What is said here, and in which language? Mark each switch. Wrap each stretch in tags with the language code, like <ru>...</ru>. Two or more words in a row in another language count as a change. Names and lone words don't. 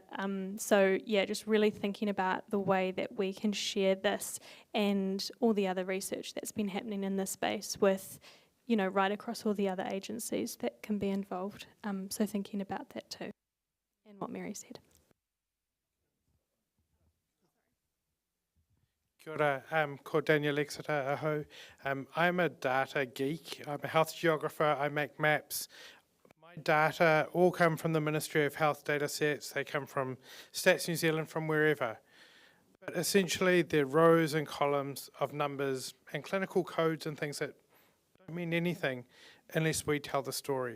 <en>So yeah, just really thinking about the way that we can share this and all the other research that's been happening in this space with, you know, right across all the other agencies that can be involved. So thinking about that too, and what Mary said.</en> <mi>Kia ora, ko Daniel Exeter aho.</mi> <en>I'm a data geek. I'm a health geographer. I make maps. My data all come from the Ministry of Health data sets. They come from Stats New Zealand, from wherever. But essentially, they're rows and columns of numbers and clinical codes and things that don't mean anything unless we tell the story.</en>